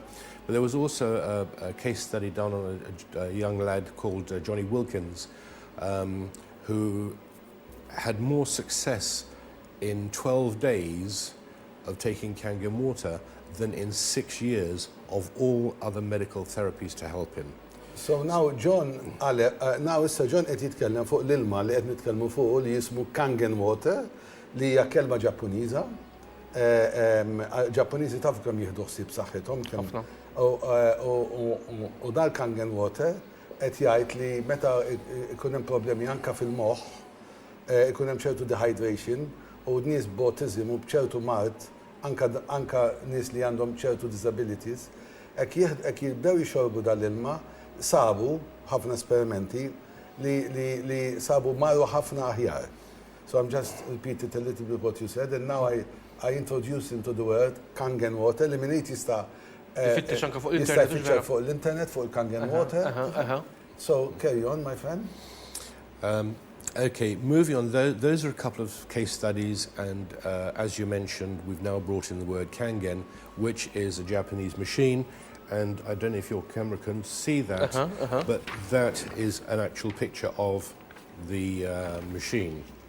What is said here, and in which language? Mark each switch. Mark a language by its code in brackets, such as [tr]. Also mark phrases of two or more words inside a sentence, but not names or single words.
[en] But there was also a case study done on a young lad called Johnny Wilkins, who had more success in 12 days of taking Kangen water than in 6 years of all other medical therapies to help him. So now John, now John [mt] qed jitkellem fuq l-ilma li qed nitkellmu fuq li jismu Kangen water li hija kelma Ġappuniża. Ġappuniżi tafu kemm jieħdu ħsieb saħħithom u dal-Kangen water qed jgħid li meta ikun hemm problemi anke fil-moħħ, ikun hemm ċertu dehydration u nies b'autism u b'ċertu mart, anke nies li għandhom ċertu disabilities, hekk jibdew jixorbu dal-ilma, sabu ħafna esperimenti li sabu marru ħafna aħjar. [en] So I'm just repeating a little bit what you said, and now I introduce into the word Kangen water [mt] li min jista' jifittex fuq l-internet fuq il-Kangen water. [en] So carry on, my friend. Okay, moving on, those are a couple of case studies, and as you mentioned, we've now brought in the word Kangen, which is a Japanese machine, and I don't know if your camera can see that, but that is an actual picture of the machine.